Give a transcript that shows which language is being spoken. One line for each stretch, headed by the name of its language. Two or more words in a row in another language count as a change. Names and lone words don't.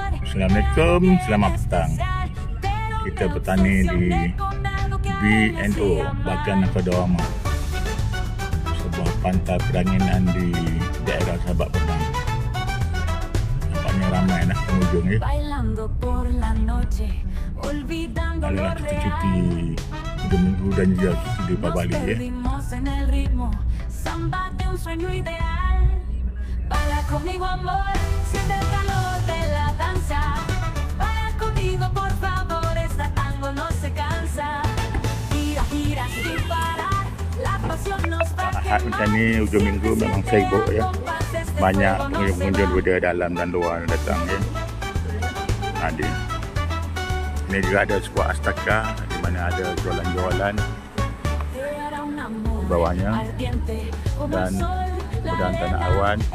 Malay: Assalamualaikum, selamat petang. Kita bertani di BNO, Bagan Nagkodawama, sebuah pantai peranginan di daerah Sabak Petang. Nampaknya ramai nak pengunjung ya. Adalah kita cuti minggu dan juga cuti di Bali ya.
Spanish: Baila conmigo amor, siente el calor de la danza. Baila conmigo por favor, esta tango no se cansa. Gira, gira sin parar, la pasión nos va a quemar.
Malay: Macam ni hujung minggu memang sibuk ya. Banyak pengunjung dari dalam dan luar datang ya. Ada. Ini juga ada sebuah astaka di mana ada jualan-jualan di bawahnya dan udang tanah awan.